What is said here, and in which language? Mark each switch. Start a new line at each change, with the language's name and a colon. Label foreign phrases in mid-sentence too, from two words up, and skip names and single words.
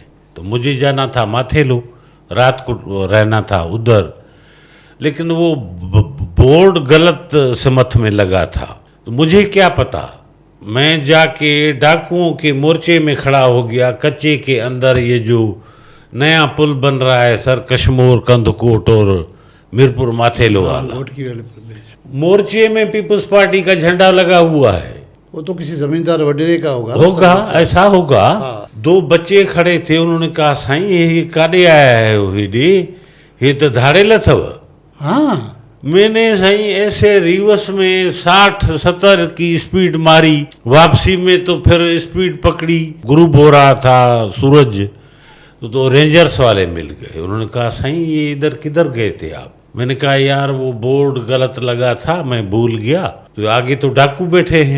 Urdu: تو مجھے جانا تھا ماتھیلو، رات کو رہنا تھا اُدھر، لیکن وہ بورڈ غلط سمت میں لگا تھا. تو مجھے کیا پتا، میں جا کے ڈاکوؤں کے مورچے میں کھڑا ہو گیا. کچے کے اندر یہ جو نیا پل بن رہا ہے سر, کشمور کندکوٹ اور میرپور ماتھیلو والا، مورچے میں پیپلز پارٹی کا جھنڈا لگا ہوا ہے. وہ تو کسی زمیندار وڈیرے کا ہوگا ایسا ہوگا۔ ہاں. दो बच्चे खड़े थे, اُنہوں نے کہا سائیں یہ ڪاڏي آیا ہے هيڏي، یہ تو
Sindhi: धाड़ेल अथव।
Urdu: ہاں, میں نے سائیں ایسے ریورس میں 60-70 کی سپیڈ ماری، واپسی میں تو پھر سپیڈ پکڑی. گروپ ہو رہا تھا سورج، تو رینجرز والے مل گئے. اُنہوں نے کہا سائیں یہ اِدھر کدھر گئے تھے آپ؟ میں نے کہا یار وہ بورڈ غلط لگا تھا، میں بھول گیا، تو آگے تو ڈاکو بیٹھے ہیں.